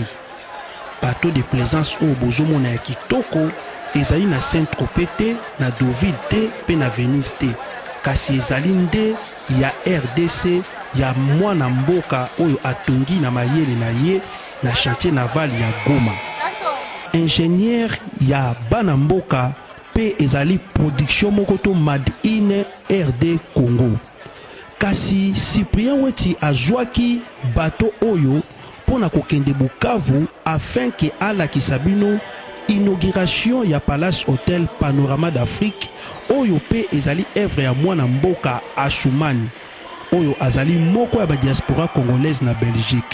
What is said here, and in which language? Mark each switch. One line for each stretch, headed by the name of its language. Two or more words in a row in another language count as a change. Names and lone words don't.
French: Bateau de plaisance
Lingala: o bozomona ya kitoko ezali na Saint-Tropez te, na Deauville te, pe na Venise te. Kasi ezali nde ya RDC ya mwana mboka oyo atongi na mayele na ye na
French: chantier naval
Lingala: ya Goma. Ingénieur ya bana mboka pe ezali production mokoto
English: made in
Lingala: RD Congo. Kasi Cyprien Wechi azwaki bateau oyo pona kokende Bukavu
French: afin que
Lingala: alakisa bino inauguration ya Palace Hotel Panorama d'Afrique oyo pe ezali œuvre ya mwana mboka Assoumani oyo azali moko ya ba
French: diaspora congolaise
Lingala: na Belgique.